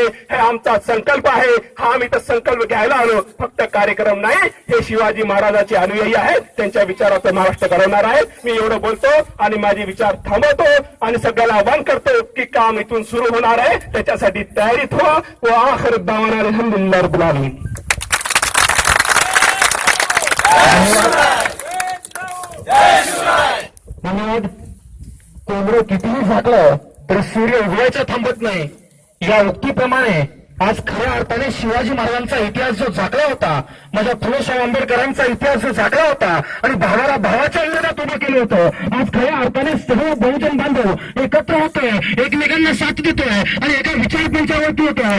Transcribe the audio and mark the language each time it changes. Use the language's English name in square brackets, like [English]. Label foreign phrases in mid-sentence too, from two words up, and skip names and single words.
[Marathi] हे आमचा संकल्प आहे. हा आम्ही तर संकल्प घ्यायला आलो, फक्त कार्यक्रम नाही. हे शिवाजी महाराजांचे अनुयायी आहेत, त्यांच्या विचाराचं महाराष्ट्र घडवणार आहे. मी एवढं बोलतो आणि माझे विचार थांबवतो आणि सगळ्याला आवाहन करतो की काम इथून सुरू होणार आहे, त्याच्यासाठी तयारीत व्हा. [Arabic] وآخر دعوانا الحمد لله رب العالمين. [Marathi] धन्यवाद. कोंबडं कितीही झाकलं तर सूर्य उगवायचं थांबत नाही. या उक्तीप्रमाणे आज खऱ्या अर्थाने शिवाजी महाराजांचा इतिहास जो झाकला होता, माझ्या फुलेशाह आंबेडकरांचा इतिहास जो झाकला होता आणि भावाला भावाच्या अंगात उभं केलं होतं, आज खऱ्या अर्थाने सर्व बहुजन बांधव एकत्र होतोय, एकमेकांना साथ देतोय आणि एका विचारपंचावरती होतोय.